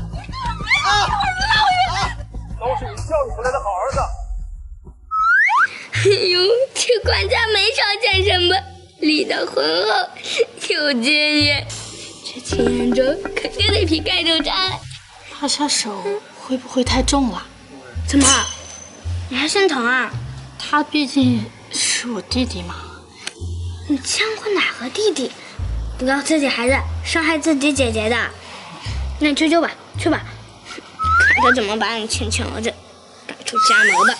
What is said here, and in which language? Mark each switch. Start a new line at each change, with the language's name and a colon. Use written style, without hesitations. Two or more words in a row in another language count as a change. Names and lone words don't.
Chinese: 老爺！都是你教育出來的好兒子。哎呦，這管家沒少見什麼，力道渾厚，有經驗，這秦遠州肯定得比蓋州渣。拉下手會不會太重了？怎麼？你還心疼啊？他畢竟是我弟弟嘛。你見過哪個弟弟不要自己孩子傷害自己姐姐的？那你去救吧，去吧，看他怎麼把你親兒子趕出家門吧。